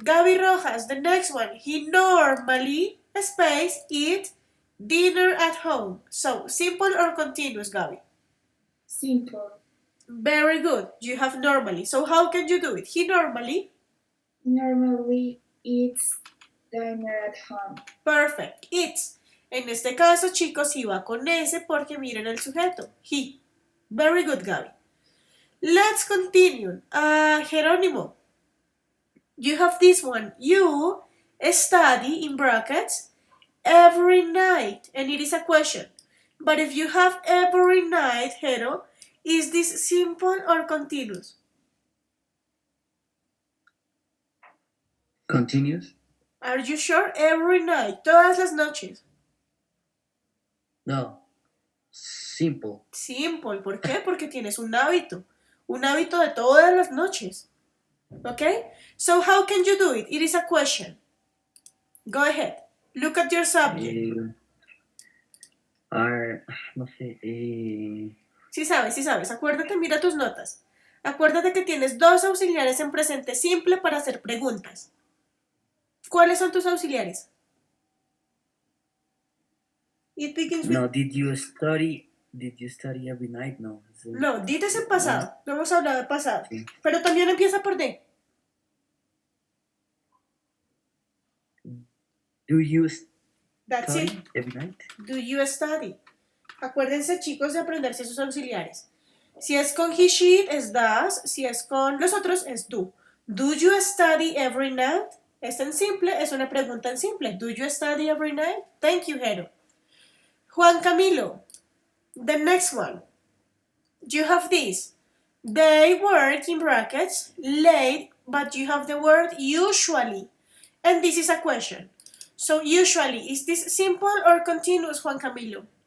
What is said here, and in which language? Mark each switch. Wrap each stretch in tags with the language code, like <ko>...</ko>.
<en>Gaby Rojas, the next one. He normally, space, eat dinner at home. So, simple or continuous, Gaby? Simple. Very good. You have normally. So, how can you do it? He normally. Normally eats dinner at home. Perfect. Eats.</en> <es>En este caso, chicos, iba con S porque miren el sujeto.</es> <en>He. Very good, Gaby. Let's continue. Jerónimo, you have this one. You study in brackets every night. And it is a question. But if you have every night, Jero, is this simple or continuous? Continuous? Are you sure? Every night.</en> <es>Todas las noches. No. Simple. Simple. ¿Por qué? Porque tienes un hábito. Un hábito de todas las noches.</es> <en>Okay? So how can you do it? It is a question. Go ahead. Look at your subject.</en> <es>No sé. Sí sabes. Acuérdate, mira tus notas. Acuérdate que tienes dos auxiliares en presente simple para hacer preguntas. ¿Cuáles son tus auxiliares?</es> <en>It begins with... No, did you study every night?</en> <es>No. No, did es en pasado. No hemos hablado de pasado. Sí. Pero también empieza por D.</es> <en>Do you That's study it. every night? Do you study?</en> <es>Acuérdense, chicos, de aprenderse sus auxiliares. Si es con he, she, es does. Si es con los otros, es do.</es> <en>Do you study every night?</en> <es>Es en simple, es una pregunta en simple.</es> <en>Do you study every night? Thank you, Jero. Juan Camilo, the next one. You have this. They work in brackets late, but you have the word usually. And this is a question. So usually, is this simple or continuous, Juan Camilo?</en>